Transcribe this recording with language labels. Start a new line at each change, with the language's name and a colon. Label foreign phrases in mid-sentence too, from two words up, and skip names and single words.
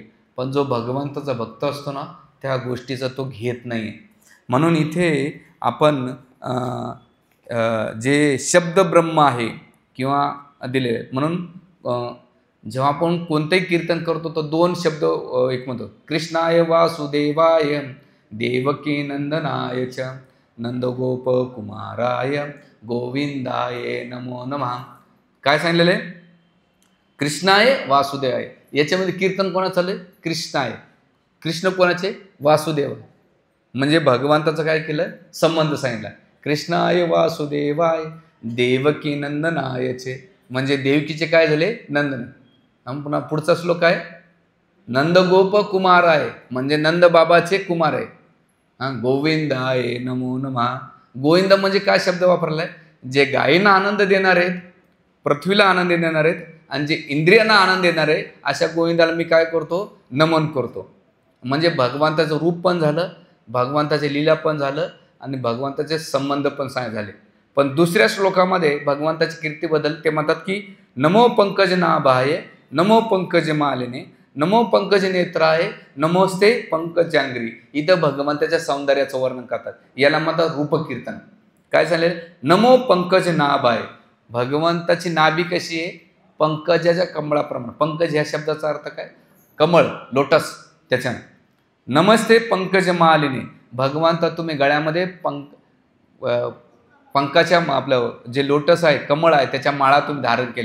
Marathi: पण जो भगवंताचा भक्त असतो ना त्या गोष्टीचा तो घेत नाही. म्हणून इथे आपण जे शब्द ब्रह्म आहे किंवा दिले, म्हणून जेव्हा आपण कोणतंही कीर्तन करतो तर 2 शब्द एक म्हणतो,
Sanskrit: कृष्णाय वासुदेवाय देवकी नंदनाय च नंदगोप कुमाराय गोविंदाय नमो नमः.
Marathi: काय सांगितलेलं आहे,
Sanskrit: कृष्णाय वासुदेवाय.
Marathi: याच्यामध्ये कीर्तन कोणाचं चाललंय, कृष्ण आहे. कृष्ण कोणाचे, वासुदेव. म्हणजे भगवंताचं काय केलं, संबंध सांगितला.
Sanskrit: कृष्णाय वासुदेवाय देवकी नंदनायचे,
Marathi: म्हणजे देवकीचे काय झाले, नंदन. पुन्हा पुढचा श्लोक आहे, नंदगोप कुमार आहे, म्हणजे नंद बाबाचे कुमार आहे.
Sanskrit: गोविंदाय नमो नमः.
Marathi: गोविंद म्हणजे काय शब्द वापरलाय, जे गायींना आनंद देणार आहेत, पृथ्वीला आनंद देणार आहेत आणि जे इंद्रियांना आनंद देणार आहे, अशा गोविंदाला मी काय करतो, नमन करतो. म्हणजे भगवंताचं रूप पण झालं, भगवंताचे लीला पण झालं आणि भगवंताचे संबंध पण झाले. पण दुसऱ्या श्लोकामध्ये भगवंताची कीर्तीबद्दल ते म्हणतात की
Sanskrit: नमो पंकज नाभाय, नमो पंकज मालिने, नमो पंकज नेत्राय, नमोस्ते पंकजांग्री.
Marathi: इथं भगवंताच्या सौंदर्याचं वर्णन करतात. याला म्हणतात रूपकीर्तन. काय झाले,
Sanskrit: नमो पंकज नाभाय,
Marathi: भगवंताची नाभी कशी आहे, पंकजाच्या कमळाप्रमाणे. पंकज ह्या शब्दाचा अर्थ काय, कमळ, लोटस. त्याच्यानं
Sanskrit: नमस्ते पंकज मालिनी,
Marathi: भगवंता तुम्ही गळ्यामध्ये पंकाच्या आपलं जे लोटस आहे, कमळ आहे, त्याच्या माळा तुम्ही धारण केल्या.